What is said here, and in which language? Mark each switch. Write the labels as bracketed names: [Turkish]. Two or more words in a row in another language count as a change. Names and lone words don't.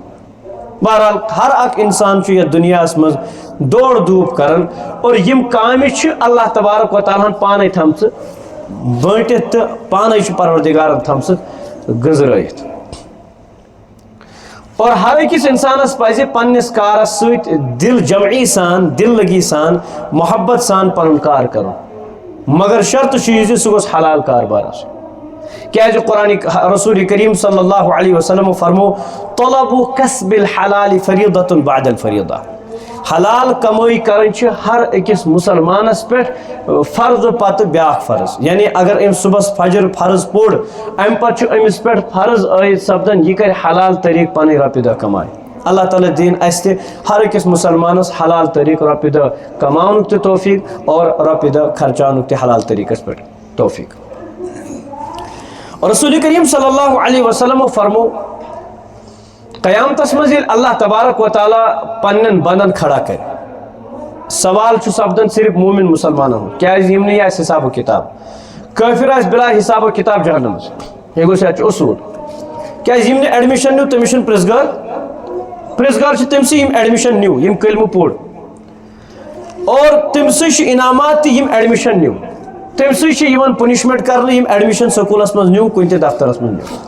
[Kashmiri] بہرحال ہر اکھ انسان چھُ یتھ دُنیاہس منٛز دورٕ دھوٗپ کران، اور یِم کامہِ چھِ اللہ تبارک و تعالیٰ ہن پانے تھامژٕ بٲنٹِتھ تہٕ پانے چھُ پروردگارن تھامژٕ گٔنٛزرٲیِتھ، اور ہر أکِس انسانس پزِ پننِس کارس سۭتۍ دل جمعی سان، دل لگی سان، محبت سان پنُن کار کرُن، مگر شرطہٕ چھُ یہِ زِ سُہ گوٚژھ حلال کاربار آسُن، کیازِ قرآن رسول کریم صلی اللہ علیہ وسلم فرمو [Arabic] طلب کسب الحلال فریضۃ بعد الفریضہ، [Kashmiri] حلال کمٲے کرٕنۍ چھِ ہر أکِس مسلمانس پٮ۪ٹھ فرض پتہٕ بیاکھ فرض، یعنی اگر أمۍ صبحس فجر فرض پوٚر امہِ پتہٕ چھُ أمِس پٮ۪ٹھ فرض عٲید سپدان یہِ کرِ حلال طریٖقہٕ پنٕنۍ رۄپیہِ دہ کمایہِ۔ اللہ تعالیٰ دِیِن اسہِ تہِ ہر أکِس مسلمانس حلال طریٖقہٕ رۄپیہِ دہ کماونُک تہِ توفیق اور رۄپیہِ دہ خرچاونُک تہِ حلال طریٖقس پٮ۪ٹھ توفیق۔ رسول کریم صلی اللہ علیہ وسلم فرمو قیامتس منٛز ییٚلہِ اللہ تبارک و تعالیٰ پننٮ۪ن بندن کھڑا کرِ، سوال چھُ سپدان صرف مومن مسلمانن ہُنٛد، کیازِ یِم نہٕ یہِ آسہِ حساب و کِتاب، کٲفِر آسہِ بلا حساب و کِتاب جہنمس، یہِ گوٚژھ یتھ چھُ اصوٗل، کیازِ یِم نہٕ ایڈمِشن نیوٗ تٔمِس چھُنہٕ پرٛژھگار چھُ تٔمسٕے یِم ایڈمِشن نیوٗ، یِم کلمہٕ پوٚر، اور تٔمسٕے چھُ انعامات تہِ یِم ایڈمِشن نیوٗ، تٔمسٕے چھِ یِوان پنشمنٹ کرنہٕ یِم ایڈمِشن سکوٗلس منٛز نیوٗ، کُنہِ تہِ دفترس منٛز نیوٗ۔